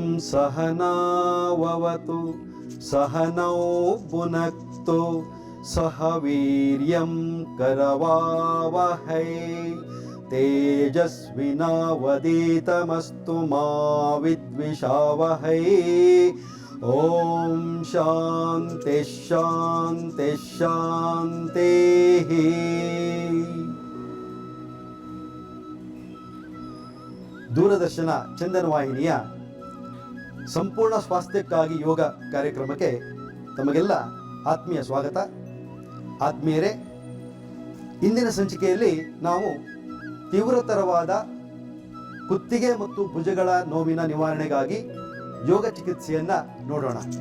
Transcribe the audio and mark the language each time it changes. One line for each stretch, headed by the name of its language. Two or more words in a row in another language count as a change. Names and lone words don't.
Sanskrit: सहनाववतु सहनौ भुनक्तु सह वीर्यं करवावहै तेजस्विनावधीतमस्तु मा विद्विषावहै। ओम शांति शांति शांति।
Kannada: ದೂರದರ್ಶನ ಚಂದನ ವಾಹಿನಿಯ ಸಂಪೂರ್ಣ ಸ್ವಾಸ್ಥ್ಯಕ್ಕಾಗಿ ಯೋಗ ಕಾರ್ಯಕ್ರಮಕ್ಕೆ ತಮಗೆಲ್ಲ ಆತ್ಮೀಯ ಸ್ವಾಗತ. ಆತ್ಮೀಯರೇ, ಇಂದಿನ ಸಂಚಿಕೆಯಲ್ಲಿ ನಾವು ತೀವ್ರತರವಾದ ಕುತ್ತಿಗೆ ಮತ್ತು ಭುಜಗಳ ನೋವಿನ ನಿವಾರಣೆಗಾಗಿ ಯೋಗ ಚಿಕಿತ್ಸೆಯನ್ನ ನೋಡೋಣ.